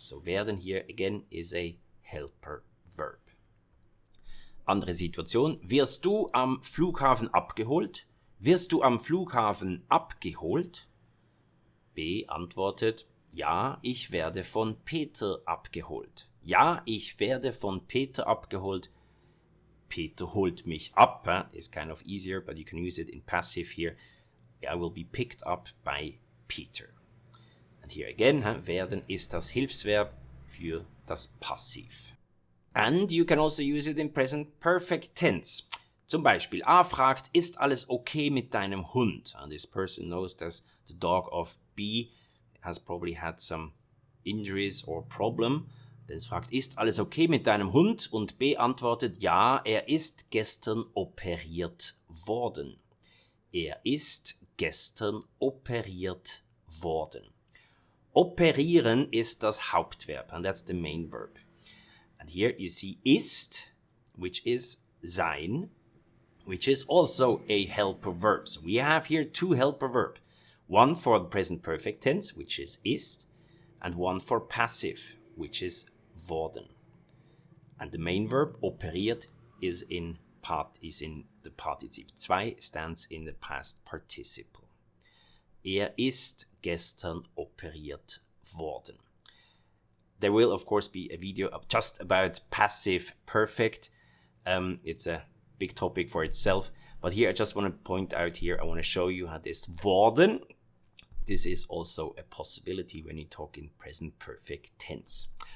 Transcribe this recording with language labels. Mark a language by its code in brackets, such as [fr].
[en] So werden hier again is a helper verb. [de] Andere Situation. Wirst du am Flughafen abgeholt? Wirst du am Flughafen abgeholt? B antwortet, ja, ich werde von Peter abgeholt. Ja, ich werde von Peter abgeholt. Peter holt mich ab. [en] It's kind of easier, but you can use it in passive here. I will be picked up by Peter. And here again, [de] werden ist das Hilfsverb für das Passiv. [en] And you can also use it in present perfect tense. [de] Zum Beispiel, A fragt, ist alles okay mit deinem Hund? [en] And this person knows that the dog of B has probably had some injuries or problem. [de] Dann fragt, ist alles okay mit deinem Hund? Und B antwortet, ja, er ist gestern operiert worden. Er ist gestern operiert worden. Operieren ist das Hauptverb, [en] and that's the main verb. And here you see ist, which is sein, which is also a helper verb. So we have here two helper verbs. One for the present perfect tense, which is ist, and one for passive, which is worden. And the main verb, operiert, is in the partizip 2, stands in the past participle. Er ist gestern operiert worden. There will, of course, be a video just about passive perfect. It's a big topic for itself. But here I just want to point out here, I want to show you how this worden, this is also a possibility when you talk in present perfect tense.